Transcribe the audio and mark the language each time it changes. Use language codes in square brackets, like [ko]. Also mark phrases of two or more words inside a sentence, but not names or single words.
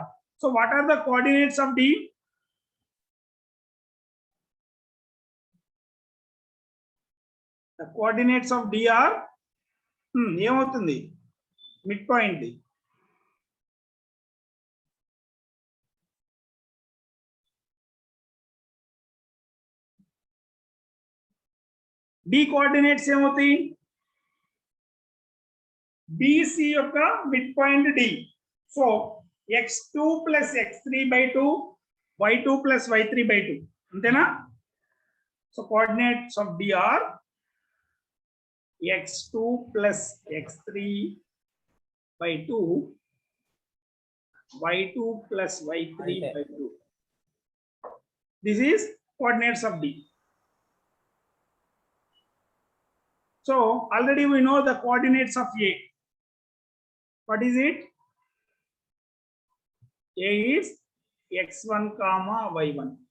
[en] So what are the coordinates of D? The coordinates of D are [te] ఏమవుతుంది మిడ్ పాయింట్ ది D కోఆర్డినేట్స్ ఏమవుతాయి? BC యొక్క [en] mid point [te] D. [en] సో x2 plus x3/2 y2 plus y3/2 అంతేనా? సో coordinates of D are x2 plus x3/2 y2 plus y3/2. This is coordinates of D. So already we know the coordinates of A. What is it? A is x1 comma y1.